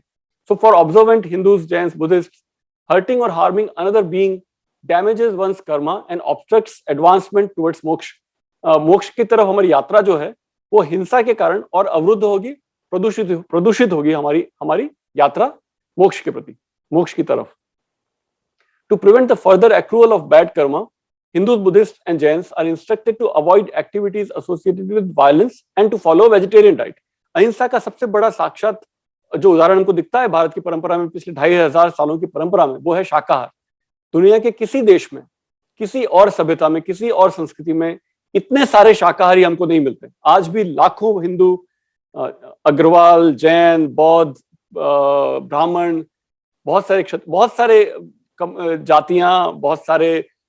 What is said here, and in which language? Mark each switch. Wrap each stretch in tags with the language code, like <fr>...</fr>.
<en>So for observant Hindus, Jains, Buddhist, hurting और harming another being damages one's karma and obstructs advancement towards moksha.</en> <hi>मोक्ष की तरफ हमारी यात्रा जो है वो हिंसा के कारण और अवरुद्ध होगी, प्रदूषित होगी हमारी यात्रा मोक्ष के प्रति, मोक्ष की तरफ.</hi> <en>To prevent the further accrual of bad karma, Hindus, Buddhists, and Jains are instructed to avoid activities associated with violence and to follow vegetarian diet.</en> <hi>अहिंसा का सबसे बड़ा साक्षात जो उदाहरण हमको दिखता है भारत की परंपरा में, पिछले 2500 सालों की परंपरा में, वो है शाकाहार. दुनिया के किसी देश में, किसी और सभ्यता में, किसी और संस्कृति में इतने सारे शाकाहारी हमको नहीं मिलते. आज भी लाखों हिंदू, अग्रवाल, जैन, बौद्ध, ब्राह्मण, बहुत सारे जातियां, बहुत सारे</hi>